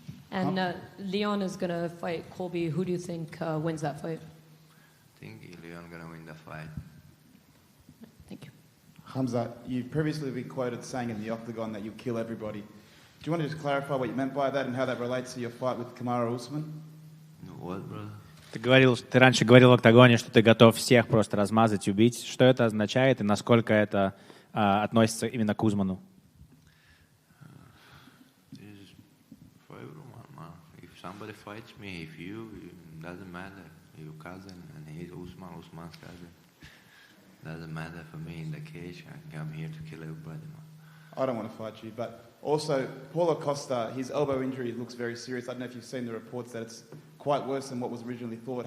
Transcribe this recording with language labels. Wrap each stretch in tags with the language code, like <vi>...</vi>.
<en>And Leon is going to fight Colby. Who do you think wins that fight? I think Leon gonna win the fight. Thank you. Khamzat, you've previously been quoted saying in the octagon that you kill everybody. Do you want to just clarify what you meant by that and how that relates to your fight with Kamaru Usman? What, brother?</en> <ru>Ты раньше говорил в октагоне, что ты готов всех просто размазать, убить. Что это означает и насколько это относится именно к Узману?</ru> <en>For everyone, man. If somebody fights me, if you, it doesn't matter. Your cousin, and he's Usman's cousin. Doesn't matter for me in the cage. I come here to kill everybody, man. I don't want to fight you, but also Paulo Costa, his elbow injury looks very serious. I don't know if you've seen the reports that it's quite worse than what was originally thought.</en>